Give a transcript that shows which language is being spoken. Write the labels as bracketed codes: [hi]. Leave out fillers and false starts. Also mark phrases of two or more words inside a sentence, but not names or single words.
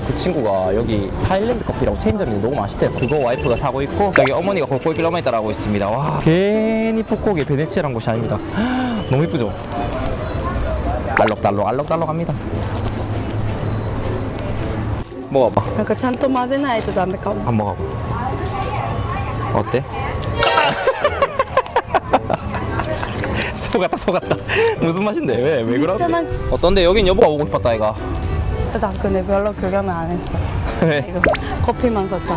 [ko] 그 친구가 여기 하일랜드 커피라고 체인점인데 너무 맛있대서 그거 와이프가 사고 있고 저기 어머니가 골골길로만 있다라고 있습니다. 와 괜히 푸꾸옥에 베네치아란 곳이 아닙니다. 너무 이쁘죠? 알록달록합니다. 먹어봐. [ja] なんかちゃんと混ぜないとダメかも。 [ko] 한번 먹어봐. 어때? 속았다. 무슨 맛인데? 왜 그러지? 있잖아. 어떤데? 여긴 여보가 오고 싶었다 이가. 나 근데 별로 교감을 안 했어. 왜? 이거 커피만 썼잖아.